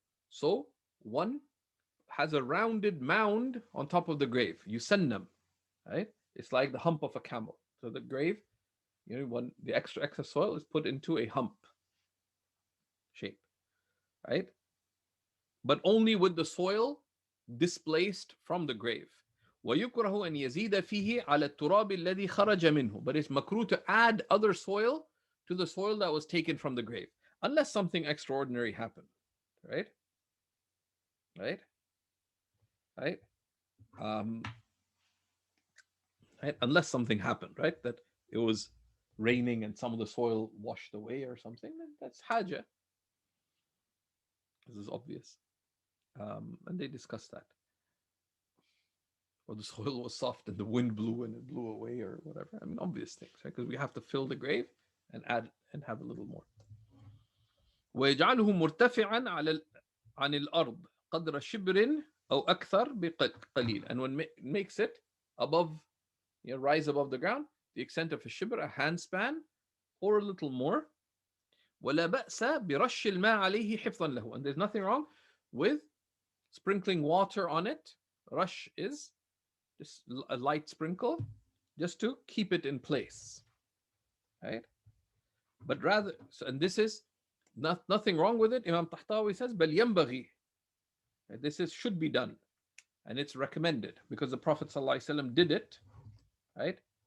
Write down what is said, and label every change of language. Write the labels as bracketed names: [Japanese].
[English] So one has a rounded mound on top of the grave. Yusannam, right? It's like the hump of a camel. So the grave, the extra soil is put into a hump shape, right? But only with the soil displaced from the grave. [Arabic] ويكره أن يزيد فيه على التراب الذي خرج منه. [English] But it's makruh to add other soil to the soil that was taken from the grave, unless something extraordinary happened, right? Right? Right? Right? Unless something happened, right? That it was raining and some of the soil washed away or something, then that's haja. This is obvious. And they discussed that. Or the soil was soft and the wind blew and it blew away or whatever. I mean, obvious things, right? Because we have to fill the grave and add and have a little more. [Arabic] ويجعله مرتفعا عن الأرض قدر شبر أو أكثر بقليل. [English] And when it makes it above, rise above the ground, the extent of a shibr, a handspan, or a little more. [Arabic] ولا بأس برش الماء عليه حفظا له. [English] And there's nothing wrong with sprinkling water on it. Rush is just a light sprinkle, just to keep it in place, right? But rather, and this is nothing wrong with it. Imam Tahtawi says, [Arabic] بل ينبغي. [English] This should be done, and it's recommended because the Prophet ﷺ did it, right?